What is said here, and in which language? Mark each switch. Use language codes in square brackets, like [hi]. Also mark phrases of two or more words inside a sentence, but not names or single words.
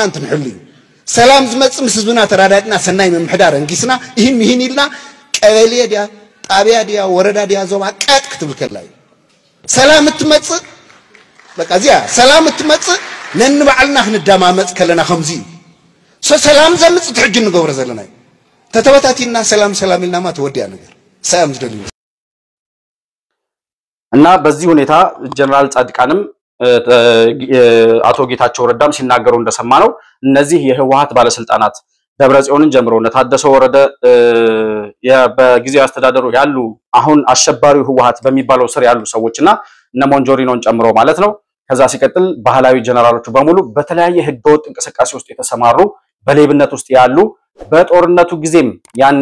[ti] እንትንሕሉ ሰላም ዝመጽእ ምስ ህዝብና ተራዳድና ሰናይ ምምሕዳር እንጊስና ይህን ኢልና ቀበሌ ዲያ ጣብያ ዲያ ወረዳ ዲያ ዞባ ቀጥ ክትብል ከላ ሰላም እንትመጽእ በቃ እዚያ ሰላም እንትመጽእ ነንባዕልና ክንዳማመጽ ከለና ከምዚ ሰላም ዘምጽእ ትሕጂ ንገብሮ ዘለና ተተበታቲና ሰላም ኢልናማ ተወዲያ ነገር ሰላም ዝደልዩ [am] እና በዚህ ሁኔታ ጀነራል ጻድቃንም አቶ ጌታቸው ረዳም ሲናገሩ እንደሰማነው እነዚህ የህወሓት ባለስልጣናት ደብረጽዮንን ጀምሮ ነታደሰ ወረደ በጊዜው አስተዳደሩ ያሉ አሁን አሸባሪው ህወሓት በሚባለው ስር ያሉ ሰዎችና እነ ሞንጆሪኖን ጨምሮ ማለት ነው። ከዛ ሲቀጥል ባህላዊ ጀነራሎቹ በሙሉ በተለያየ ህገወጥ እንቅስቃሴ ውስጥ የተሰማሩ በሌብነት ውስጥ ያሉ በጦርነቱ ጊዜም ያኔ